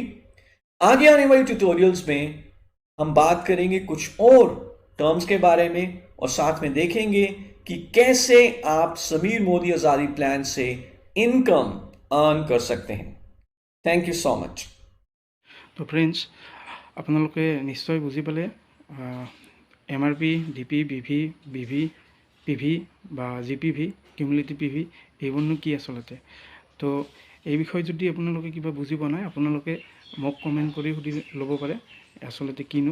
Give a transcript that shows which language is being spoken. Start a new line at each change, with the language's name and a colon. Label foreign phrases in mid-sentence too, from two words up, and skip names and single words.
Hindi: आगे आने वाले ट्यूटोरियल्स में हम बात करेंगे कुछ और टर्म्स के बारे में और साथ में देखेंगे कि कैसे आप समीर मोदी आजादी प्लान से
English: income earn
Hindi: कर सकते हैं।
English: thank you so much.
Hindi: तो फ्रेंड्स,
Assamese: আপোনালোকে নিশ্চয় বুজি পালে MRP, DP, BV, PV বা GPV, কিউমুলেটিভ PV এইবোৰনো কি আচলতে। তো এই বিষয়ে যদি আপোনালোকে কিবা বুজি পোৱা নাই আপোনালোকে মোক কমেণ্ট কৰি সুধি ল'ব পাৰে আচলতে কিনো।